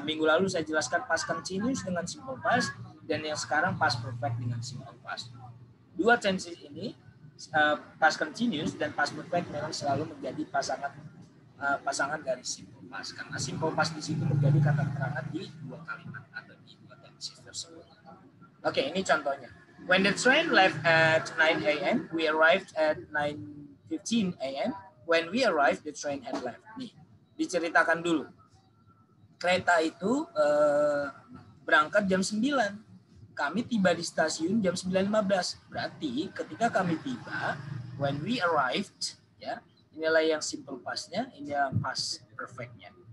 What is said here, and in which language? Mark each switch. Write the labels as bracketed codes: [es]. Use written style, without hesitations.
[id] Yang minggu lalu saya jelaskan past continuous dengan simple past dan yang sekarang past perfect dengan simple past. Dua tenses ini past continuous dan past perfect memang selalu menjadi pasangan dari simple past karena simple past di situ menjadi kata keterangan di dua kalimat atau di dua tenses tersebut. Oke, ini contohnya. [en] When the train left at 9 a.m., we arrived at 9:15 a.m. When we arrived, the train had left. [id] Nih, diceritakan dulu. Kereta itu berangkat jam 9. Kami tiba di stasiun jam 9.15. Berarti ketika kami tiba, [en] when we arrived, [id] ya, inilah yang simple past-nya, ini yang past perfect-nya.